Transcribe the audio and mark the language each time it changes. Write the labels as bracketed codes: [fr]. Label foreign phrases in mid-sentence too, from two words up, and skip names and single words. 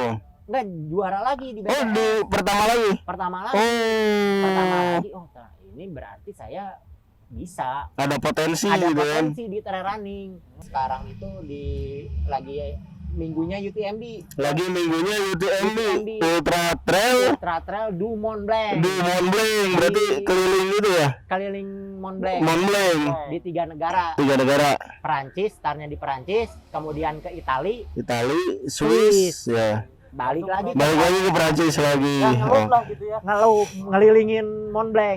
[id] Enggak, juara lagi di Oh BTS. di pertama lagi. Pertama lagi. Oh. Oh, nah, ini berarti saya bisa. Ada potensi Ada gitu kan. potensi di trail running. Sekarang itu lagi minggunya UTMB. Lagi minggunya UTMB UTMB. Ultra Trail Ultra Trail du Mont Blanc. di Mont Blanc, berarti Di- keliling itu ya. Keliling Mont Blanc. Mont Blanc Di 3 negara. 3 negara, Perancis, startnya di Perancis, kemudian ke Itali, Itali, Swiss, ya. balik lagi Balik lagi ke Prancis lagi. Yang ngelup Oh. lah gitu ya. ngelilingin Mont Blanc.